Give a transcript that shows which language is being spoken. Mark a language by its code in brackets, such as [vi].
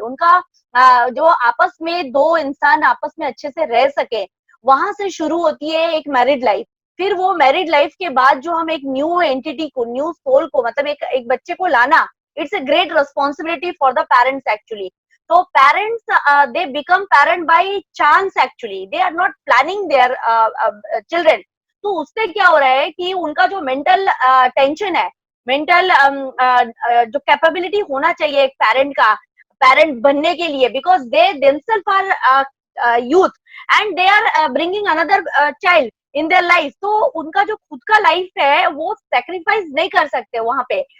[hi] उनका जो आपस में दो इंसान आपस में अच्छे से रह सके, वहां से शुरू होती है एक मैरिड लाइफ। फिर वो मैरिड लाइफ के बाद जो हम एक न्यू एंटिटी को, न्यू सोल को, मतलब एक बच्चे को लाना, [en] it's a great responsibility for the parents actually. So parents they become parent by chance actually, they are not planning their children. [hi] तो उससे क्या हो रहा है कि उनका जो मेंटल टेंशन है, मेंटल जो कैपेबिलिटी होना चाहिए एक पेरेंट बनने के लिए, [en] because they themselves are youth and they are bringing another child in their life, [hi] तो उनका जो खुद का लाइफ है वो सेक्रीफाइस नहीं कर सकते वहां पे।